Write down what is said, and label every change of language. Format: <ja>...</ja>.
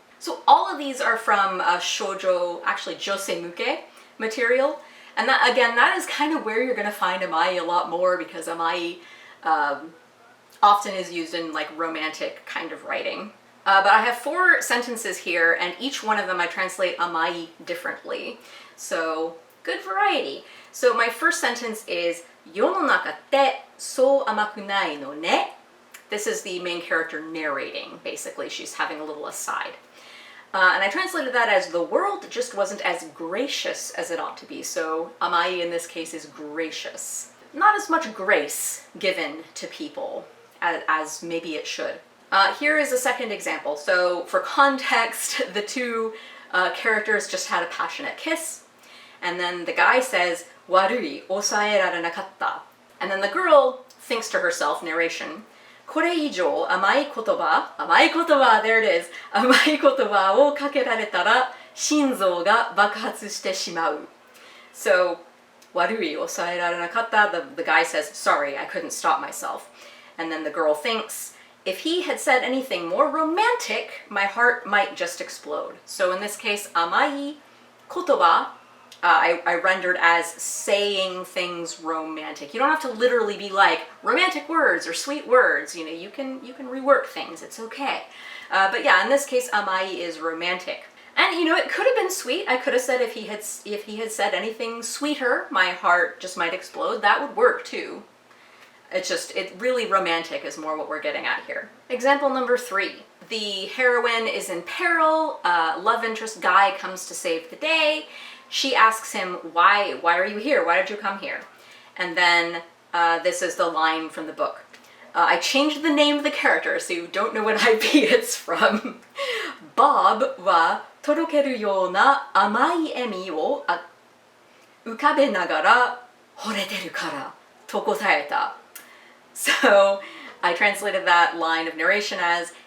<en>So all of these are from shoujo, actually josemuke material, and that, again, that is kind of where you're going to find amai a lot more because amai often is used in like romantic kind of writing. But I have 4 sentences here, and each one of them I translate amai differently. So good variety. So my first sentence is</en> <ja>世の中ってそう甘くないのね.</ja> <en>This is the main character narrating, basically. She's having a little aside. And I translated that as the world just wasn't as gracious as it ought to be. So amai in this case is gracious. Not as much grace given to people as maybe it should. Here is a second example. So for context, the 2 characters just had a passionate kiss. And then the guy says,</en> <ja>悪い、抑えられなかった.</ja> <en>And then the girl thinks to herself, narration,</en> <ja>これ以上甘い言葉,</ja> <en>there it is,</en> <ja>甘い言葉をかけられたら心臓が爆発してしまう.</ja> <en>So,</en> <ja>悪い、抑えられなかった,</ja> <en>the guy says, sorry, I couldn't stop myself. And then the girl thinks, if he had said anything more romantic, my heart might just explode. So in this case, 甘い言葉, I rendered as saying things romantic. You don't have to literally be like romantic words or sweet words. You know, you can rework things. It's okay. But yeah, in this case, amai is romantic. And you know, it could have been sweet. I could have said if he had said anything sweeter, my heart just might explode. That would work too. It really romantic is more what we're getting at here. Example number 3. The heroine is in peril. Love interest guy comes to save the day. She asks him, why are you here? Why did you come here? And then this is the line from the book. I changed the name of the character so you don't know what IP it's from.</en> <ja>Bob はとろけるような甘い笑みを浮かべながら惚れてるからと答えた.</ja> <en>So I translated that line of narration as</en>